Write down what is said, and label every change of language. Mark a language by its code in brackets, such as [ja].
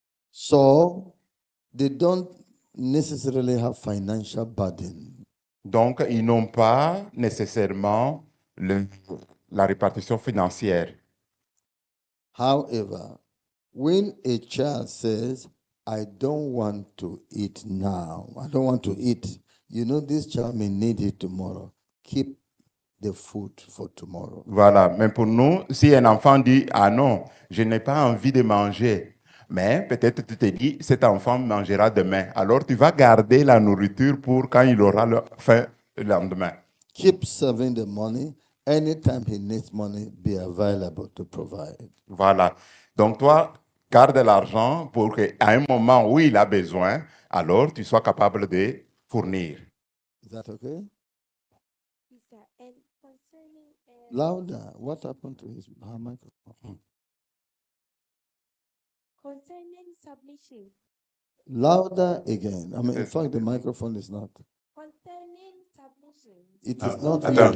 [en] So they don't necessarily have financial burden. [fr] Donc, ils n'ont pas nécessairement la répartition financière. [en] However, when a child says, I don't want to eat now, I don't want to eat, you know, this child may need it tomorrow. Keep the food for tomorrow. [fr] Voilà. Mais pour nous, si un enfant dit, ah non, je n'ai pas envie de manger, mais peut-être tu te dis, cet enfant mangera demain. Alors, tu vas garder la nourriture pour quand il aura faim le lendemain. [en] Keep serving the money. Anytime he needs money, be available to provide. [fr] Voilà. Donc, toi, garde l'argent pour qu'à un moment où il a besoin, alors tu sois capable de fournir. [en] Is that okay? Yes, sir. And concerning Louder. What happened to her microphone? concerning submission, Louder again. I mean, in fact, the microphone is not. concerning submission, It is not. [fr] Attends.